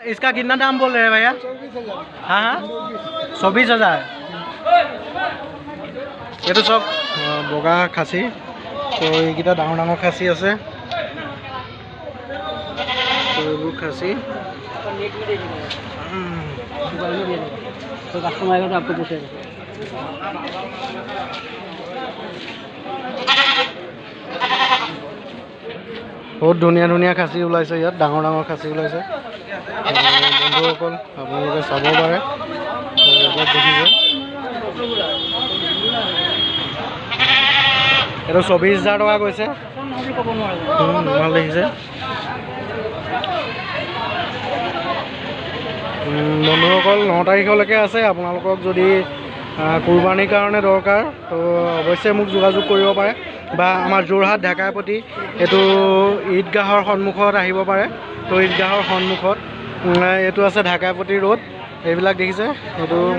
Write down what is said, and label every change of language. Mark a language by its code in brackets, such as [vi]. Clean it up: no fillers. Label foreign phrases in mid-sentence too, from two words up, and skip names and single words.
[hi] इसका कितना दाम बोल रहे हैं भैया? हाँ हाँ 24,000। ये तो सब बगा खासी तो [as] এইকেইটা ডাঙৰ ডাঙৰ খাচী আছে তো এইবোৰ খাচী [hi] तो कस्टमर आएगा तो आपको पूछेगा। बहुत धुनिया धुनिया खासी [as] ওলাইছে ইয়াত ডাঙৰ ডাঙৰ খাচী ওলাইছে বন্ধুসকল আপোনালোকে চাব পাৰে এইবিলাক দেখিছে এটা 24,000 টকা কৈছে ভাল দেখিছে বন্ধুসকল 9 তাৰিখলৈকে আছে আপোনালোকক যদি কুৰবানীৰ কাৰণে দৰকাৰ তো অৱশ্যে মোক যোগাযোগ কৰিব পাৰে বা আমাৰ যোৰহাট ঢাকাপতি এইটো ঈদগাহৰ সন্মুখত আহিব পাৰে তো ঈদগাহৰ সন্মুখত এইটো আছে ঢাকাপতি ৰোড এইবিলাক দেখিছে এইটো